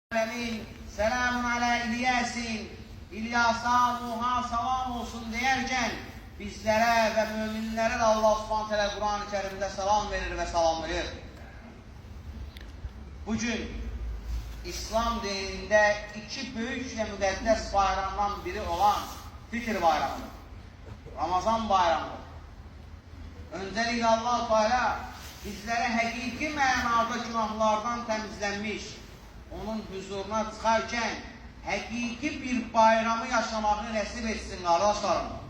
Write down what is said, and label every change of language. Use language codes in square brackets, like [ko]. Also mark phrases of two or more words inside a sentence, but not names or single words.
[ar] سلام على إل ياسين, [az] İlyas'a, Nuh'a salam olsun deyərkən bizlərə və müminlərə də Allah Subhanahu teala Kur'an-ı Kerim'de salam verir ve salamlayır. [tr] Bugün İslam dininde iki büyük ve müqəddəs bayramdan biri olan Fitr bayramıdır. Ramazan bayramıdır. Öncelikle Allah Teala bizlere hakiki mənada günahlardan temizlenmiş, onun huzuruna çıxarkən hakiki bir bayramı yaşamağı nəsib etsin qardaşlarım.